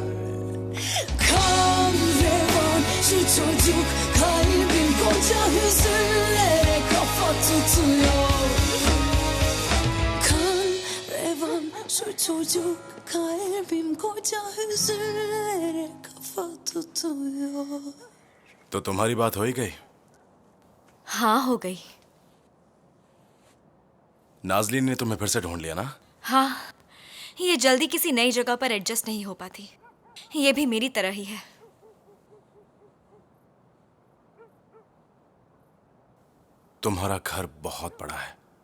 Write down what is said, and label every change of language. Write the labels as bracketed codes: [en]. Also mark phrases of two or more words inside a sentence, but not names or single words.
[tr] Kan revan şu çocuk, kalbim koca hüzünlere kafa tutuyor. Kan revan şu çocuk, kalbim koca hüzünlere kafa tutuyor. [hi] तो तुम्हारी बात हो ही गई? हाँ, हो गई। नाजलीन ने तुम्हें फिर से ढूंढ लिया ना? हाँ, ये जल्दी किसी नई जगह पर एडजस्ट नहीं हो पाती। ये भी मेरी तरह ही है। तुम्हारा घर बहुत बड़ा है।